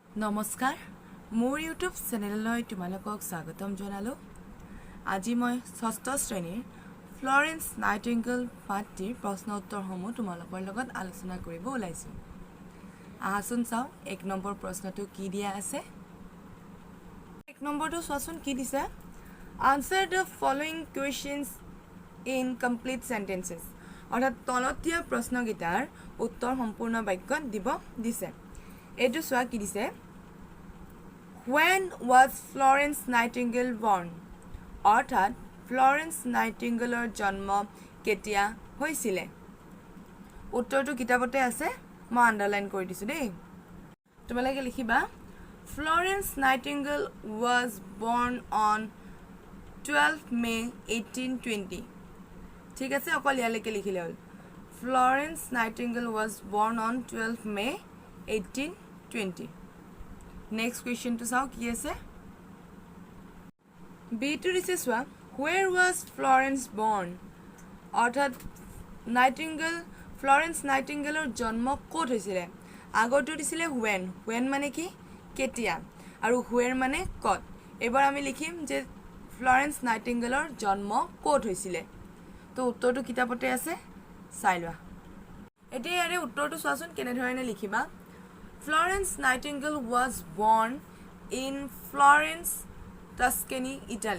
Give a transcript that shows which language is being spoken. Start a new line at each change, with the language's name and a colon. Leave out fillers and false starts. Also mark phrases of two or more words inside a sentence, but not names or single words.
Assamese: নমস্কাৰ মোৰ ইউটিউব চেনেললৈ তোমালোকক স্বাগতম জনালো আজি মই ষষ্ঠ শ্ৰেণীৰ ফ্লৰেন্স নাইটিংগেল পাঠটিৰ প্ৰশ্ন উত্তৰসমূহ তোমালোকৰ লগত আলোচনা কৰিব ওলাইছো আহাচোন চাও এক নম্বৰ প্ৰশ্নটো কি দিয়া আছে এক নম্বৰটো চোৱাচোন কি দিছে
English: Answer the following questions in complete sentences
Assamese: অৰ্থাৎ তলত দিয়া প্ৰশ্নকেইটাৰ উত্তৰ সম্পূৰ্ণ বাক্যত দিব দিছে এটো সোয়া কি দিছে
English: When was Florence Nightingale
Assamese: born অৰ্থাৎ
English: Florence Nightingaleৰ জন্ম কেতিয়া হৈছিলে উত্তৰটো কিতাপতে আছে মই আন্ডাৰলাইন কৰি দিছো দেই তোমালোকে লিখিবা Florence Nightingale was born on 12 May 1820
Assamese: ঠিক আছে অকল ইয়ালৈকে লিখিলে হ'ল
English: Florence Nightingale was born on 12 May 1820 Next question
Assamese: তো চাওঁ কি আছে B to riseswa
English: Where was Florence born
Assamese: অর্থাৎ Florence Nightingale or জন্ম কত হৈছিলে আগৰটো দিছিলে when মানে কি কেতিয়া আৰু where মানে কত এবাৰ আমি লিখিম যে
English: Florence Nightingale or জন্ম কত হৈছিলে তো উত্তৰটো কিতাপতে আছে চাই লোৱা এতিয়া ইয়াৰে উত্তৰটো চোৱাচোন কেনে ধৰণে লিখিবা Florence Nightingale was born in Florence, Tuscany, Italy.